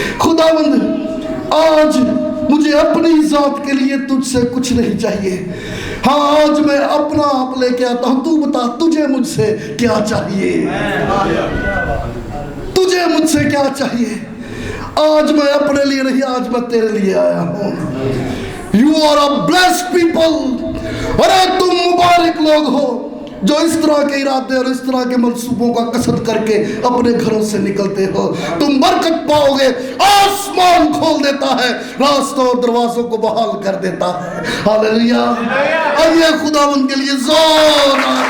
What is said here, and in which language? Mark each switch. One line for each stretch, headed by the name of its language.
Urdu: خداوند آج مجھے اپنی ذات کے لیے تجھ سے کچھ نہیں چاہیے. ہاں آج میں اپنا آپ لے کے آتا ہوں. تو بتا تجھے مجھ سے کیا چاہیے؟ تجھے مجھ سے کیا چاہیے؟ آج میں اپنے لیے نہیں, آج میں تیرے لیے آیا ہوں.
English: You are a blessed people.
Urdu: ارے تم مبارک لوگ ہو جو اس طرح کے ارادے اور اس طرح کے منصوبوں کا قصد کر کے اپنے گھروں سے نکلتے ہو. تم برکت پاؤ گے. آسمان کھول دیتا ہے, راستوں اور دروازوں کو بحال کر دیتا ہے. ہاللیلویا. آئیے خداوند کے لیے زور.